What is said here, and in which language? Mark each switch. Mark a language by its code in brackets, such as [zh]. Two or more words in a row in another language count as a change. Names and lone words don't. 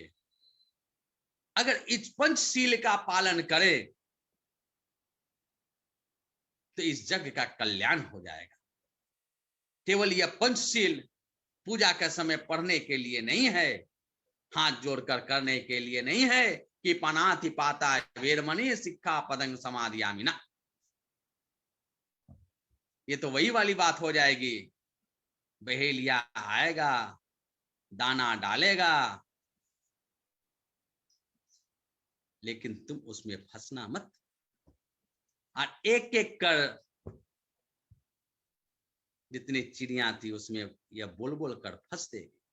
[hi] अगर इस पंचशील का पालन करें तो इस जग का कल्याण हो जाएगा। केवल यह पंचशील पूजा के समय पढ़ने के लिए नहीं है, हाथ जोड़कर करने के लिए नहीं है कि [pi] पनाति पाता वेरमणि सिक्खा पदंग समाधियामि [hi] ना। ये तो वही वाली बात हो जाएगी, बहेलिया आएगा, दाना डालेगा, लेकिन तुम उसमें फंसना मत। और एक एक कर जितनी चिड़िया थी उसमें यह बोल बोल कर फंस देगी।